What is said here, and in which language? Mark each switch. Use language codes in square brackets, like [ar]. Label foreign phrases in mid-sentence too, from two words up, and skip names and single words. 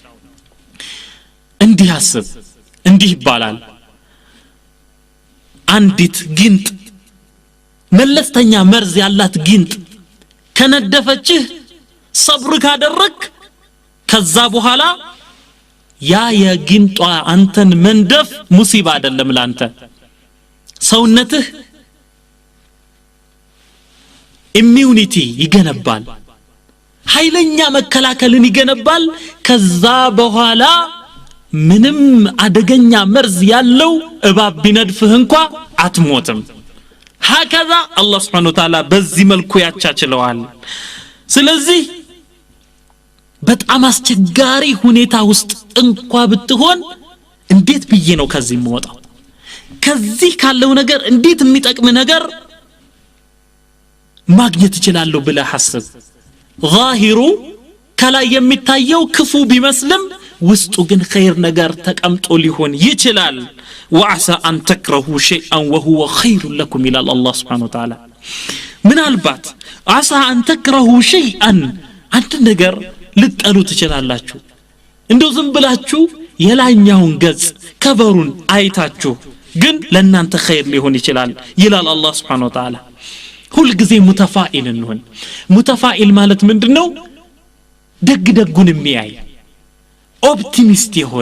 [am] እንዲህ አስብ እንዲህ ይባላል አንዲት ጊንጥ መለስተኛ መርዝ ያላት ጊንጥ ከነደፈችህ ሰብር ካደረክ ከዛ በኋላ ያ የጊንጧ አንተን መንደፍ ሙሲባ አይደለም ላንተ ሰውነትህ ኢሚዩኒቲ ይገነባል ኃይለኛ መከላከልን ይገነባል ከዛ በኋላ ምንም አደገኛ መርዝ ያለው እባብ ቢነድፍህ እንኳን አትሞትም [ar] هكذا الله سبحانه وتعالى [am] በዚህ መልኩ ያቻችለዋል ስለዚህ በጣም አስቸጋሪ ሁኔታ ውስጥ እንኳን ብትሆን እንዴት ብዬ ነው ከዚህ የምወጣው ከዚህ ካለው ነገር እንዴት የሚጠቅም ነገር ማግኘት ይችላል ብለህ ሐሰብ ዛሂሩ ከላይ የሚታየው ክፉ ቢመስልም ውስጡ ግን ኸይር ነገር ተቀምጦ ሊሆን ይችላል [ar] وعسى أن تكرهوا شيئا وهو خير لكم إلى الله سبحانه وتعالى من البات عسى أن تكرهوا شيئا [am] አንድ ነገር ልትጠሉ ትችላላችሁ እንደው ዝም ብላችሁ የላኛውን ገጽ ከበሩን አይታችሁ ግን ለእናንተ ኸይር ሊሆን ይችላል ይላል አላህ [ar] سبحانه وتعالى [am] ሁሉ ጊዜ ሙተፋኢል እንሁን ሙተፋኢል ማለት ምንድነው ደግ ደጉን የሚያይ ኦፕቲሚስት የሆነ